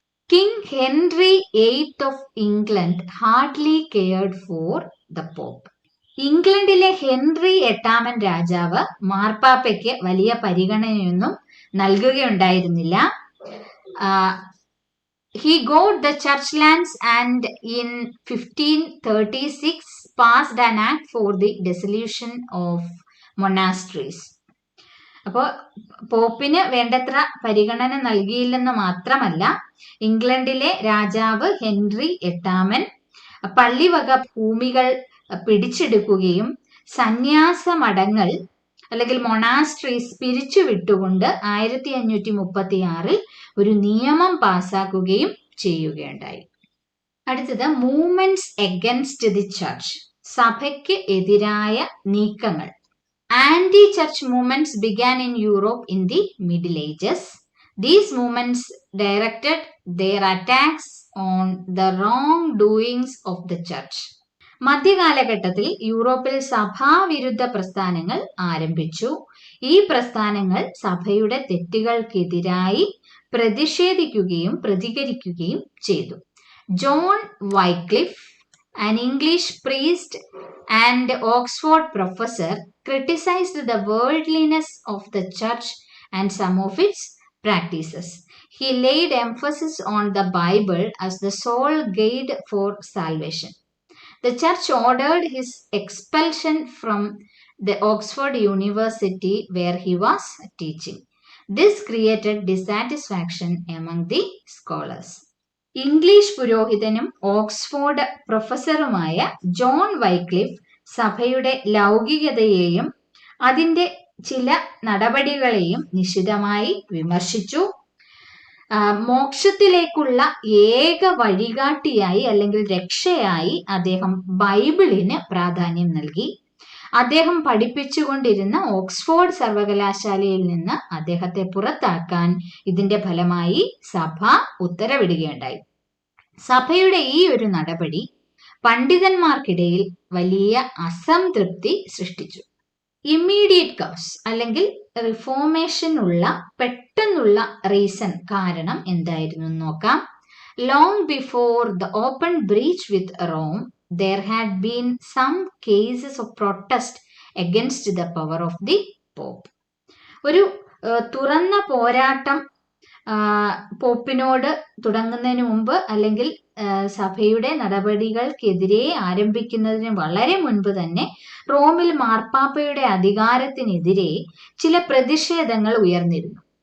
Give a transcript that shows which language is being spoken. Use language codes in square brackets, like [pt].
[en] King Henry VIII of England hardly cared for the pope. [ml] ഇംഗ്ലണ്ടിലെ Henry VIII രാജാവ് മാർപ്പാപ്പയ്ക്ക് വലിയ പരിഗണനയൊന്നും നൽകുകയുണ്ടായിരുന്നില്ല. [en] He got the church lands and in 1536 passed an act for the dissolution of monasteries. [ml] അപ്പോൾ പോപ്പിന് വേണ്ടത്ര പരിഗണന നൽകിയില്ലെന്ന് മാത്രമല്ല, ഇംഗ്ലണ്ടിലെ രാജാവ് ഹെൻറി VIII പള്ളിവക ഭൂമികൾ പിടിച്ചെടുക്കുകയും സന്യാസ മഠങ്ങൾ അല്ലെങ്കിൽ മൊണാസ്ട്രീസ് പിരിച്ചുവിട്ടുകൊണ്ട് 1536 ഒരു നിയമം പാസാക്കുകയും ചെയ്യുകയുണ്ടായി. അടുത്തത് [en] movements against the church, [ml] സഭയ്ക്ക് എതിരായ നീക്കങ്ങൾ. [en] Anti church movements began in Europe in the middle ages. These movements directed their attacks on the wrongdoings of the church. [ml] മധ്യകാലഘട്ടത്തിൽ യൂറോപ്പിൽ സഭാവിരുദ്ധ പ്രസ്ഥാനങ്ങൾ ആരംഭിച്ചു. ഈ പ്രസ്ഥാനങ്ങൾ സഭയുടെ തെറ്റുകൾക്കെതിരായി പ്രതിഷേധിക്കുകയും പ്രതികരിക്കുകയും ചെയ്തു. [en] John Wycliffe, an English priest and Oxford professor, criticized the worldliness of the church and some of its practices. He laid emphasis on the Bible as the sole guide for salvation. The church ordered his expulsion from the Oxford University where he was teaching. This created dissatisfaction among the scholars. [ml] English പുരോഹിതനും Oxford പ്രൊഫസറുമായ John Wycliffe സഭയുടെ ലൗകികതയെയും അതിന്റെ ചില നടപടികളെയും നിശിതമായി വിമർശിച്ചു. മോക്ഷത്തിലേക്കുള്ള ഏക വഴികാട്ടിയായി അല്ലെങ്കിൽ രക്ഷയായി അദ്ദേഹം ബൈബിളിന് പ്രാധാന്യം നൽകി. അദ്ദേഹം പഠിപ്പിച്ചുകൊണ്ടിരുന്ന ഓക്സ്ഫോർഡ് സർവകലാശാലയിൽ നിന്ന് അദ്ദേഹത്തെ പുറത്താക്കാൻ ഇതിന്റെ ഫലമായി സഭ ഉത്തരവിടുകയുണ്ടായി. സഭയുടെ ഈ ഒരു നടപടി പണ്ഡിതന്മാർക്കിടയിൽ വലിയ അസംതൃപ്തി സൃഷ്ടിച്ചു. ഇമ്മീഡിയറ്റ് കോസ് അല്ലെങ്കിൽ റിഫോർമേഷനുള്ള പെട്ടെന്നുള്ള റീസൺ കാരണം എന്തായിരുന്നു നോക്കാം. [en] Long before the open breach with Rome there had been some cases of protest against the power of the Pope. [ml] ഒരു തുറന്ന പോരാട്ടം പോപ്പിനോട് തുടങ്ങുന്നതിന് മുമ്പ് അല്ലെങ്കിൽ സഭയുടെ നടപടികൾക്കെതിരെ ആരംഭിക്കുന്നതിന് വളരെ മുൻപ് തന്നെ റോമിൽ മാർപ്പാപ്പയുടെ അധികാരത്തിനെതിരെ ചില പ്രതിഷേധങ്ങൾ ഉയർന്നിരുന്നു.